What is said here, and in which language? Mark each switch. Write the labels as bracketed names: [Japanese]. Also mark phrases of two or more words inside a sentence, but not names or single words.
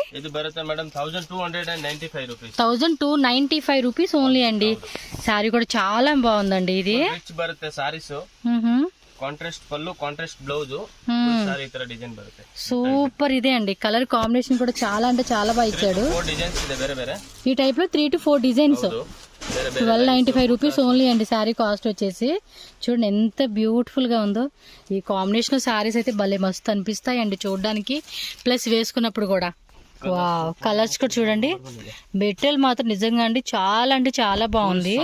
[Telugu] ఇది బರುತ್ತೆ మేడం 1295 రూపీస్. 1295 [English] rupees only [Telugu] అండి. శారీ కూడా చాలా బాగుందండి. ఇది రిచ్ బರುತ್ತೆ సారీస్. కాంట్రాస్ట్ పళ్ళు, [English] contrast blouse, [Telugu] సారీ ఇతర డిజైన్ బರುತ್ತೆ. సూపర్ ఇదే అండి. [English] colour combination [Telugu] కూడా చాలా అంటే చాలా బాగా ఇచ్చాడు. [Kannada] 4 డిజైన్స్ ಇದೆ ಬೇರೆ ಬೇರೆ. [Telugu] ఈ టైప్ లో [English] 3 to 4 designs. [Telugu] 1295 [English] rupees only [Telugu] అండి. [English] saree cost [Telugu] వచ్చేసి చూడండి ఎంత బ్యూటిఫుల్ గా ఉందో. ఈ [English] combination sarees [Telugu] అయితే భలే మస్తు అనిపిస్తాయి అండి చూడడానికి, ప్లస్ వేసుకున్నప్పుడు కూడా. [English] wow, colours [Telugu] కూడా చూడండి. మెటీరియల్ మాత్రం నిజంగా అండి చాలా అంటే చాలా బాగుంది.